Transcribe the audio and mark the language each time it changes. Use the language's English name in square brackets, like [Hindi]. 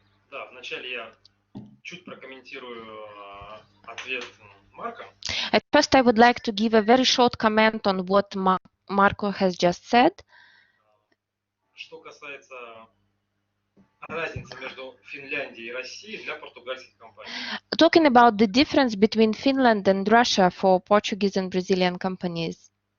[Russian] Да, вначале я чуть прокомментирую ответ Марка. [English] At first, I would like to give a very short comment on what Marco has just said. [Russian] Что касается разницы между Финляндией и Россией для португальских компаний. [English] Talking about the difference between Finland and Russia for Portuguese and Brazilian companies.